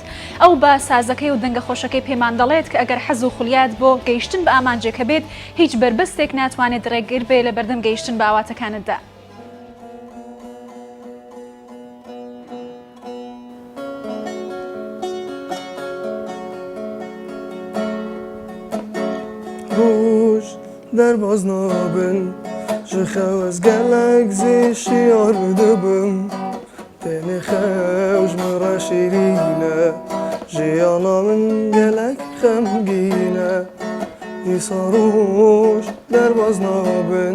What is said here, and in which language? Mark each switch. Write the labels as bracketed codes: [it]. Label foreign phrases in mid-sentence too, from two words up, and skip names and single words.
[ckb] ئەو بە سازەکەی و دەنگە خۆشەکەی پێمان دەڵێت کە ئەگەر حەز و خولیات بۆ گەیشتن بە ئامانجێکە بێت هیچ بربەستێک ناتوانێت ڕێگیر بێ لە بەردەم گەیشتن بە ئاواتەکانتدا. ڕۆژ دەرباز نابن [ku] ji xew ez gelek zê şiyar dibim tenê xew ji min re şîrîn e jiyana min gelek xemgîn e îsa roj derbas nabin